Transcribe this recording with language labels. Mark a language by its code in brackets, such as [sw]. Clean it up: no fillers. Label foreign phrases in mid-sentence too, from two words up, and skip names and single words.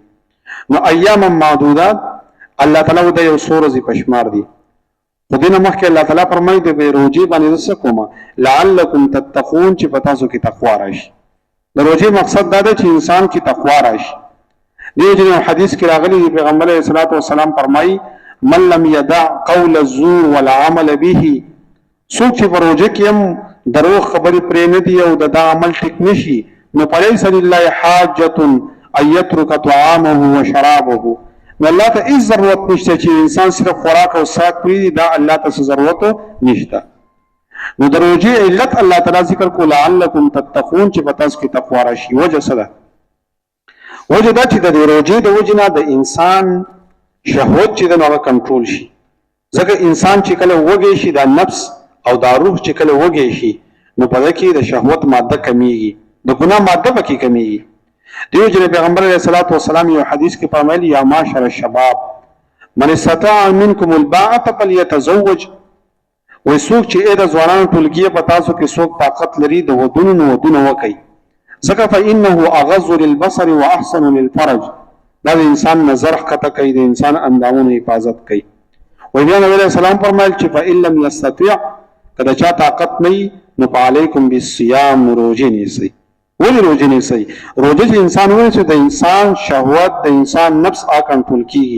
[ps] نو ایام معدودات الله تعالی د یو څو ورځې په شمار دي. خو دې نه مخکې الله تعالی فرمایي د روژې باندې زه څه کومه [ar] لعلکم تتقون [ps] چې په تاسو کې تقوا راشي. د روژې مقصد دا دی چې انسان کې تقوا راشي. دې وجې حدیث کې راغلی دی پیغمبر [ar] علیه الصلاة والسلام [ps] فرمایي [ar] من لم یدع قول الزور والعمل به [ps] څوک چې په روژه کې هم دروغ خبرې پرې نه دي او د دا عمل ټیک نشي نو [ar] فلیس لله حاجة ان یترک طعامه وشرابه [ps] نو الله ته هیڅ ضرورت نشته چې انسان صرف خوراک او څښاک پرېږدي دا الله ته څه ضرورت نشته. نو د روژې علت الله تعالی ذکر کو [ar] لعلکم تتقون [ps] چې په تاسو کې تقوا راشي. وجه څه ده؟ وجه دا چې د روژې د وجې نه د انسان شهوت چې د هغه کنټرول شي. ځکه انسان چې کله وږی شي دا نفس او دا روح چې کله وږی شي نو په دې کې د شهوت ماده کمیږي د ګناه ماده پکې کمیږي. دیو جن پیغمبر [ar] علیه الصلاة والسلام [ps] یو حدیث کې فرمایلی [ar] یا معاشر الشباب من استطاع منکم الباءة فلیتزوج [ps] وای څوک چې د ځوانانو ټولګي په تاسو کې څوک طاقت لري د ودونو وکړي ځکه [ar] فإنه اغض للبصر واحسن للفرج [ps] دا د انسان نظر ښکته کوي د انسان اندامونو حفاظت کوي. وای بیا نبی [ar] علیه السلام [ps] فرمایل چې [ar] فإن لم یستطع [ps] کله چا طاقت نه نو [ar] فعلیکم بالصیام [ps] روژې نیسئ. ولې روژې نیسئ؟ روژه چې انسان ونیسي د انسان شهوت د انسان نفس کنټرول کیږي.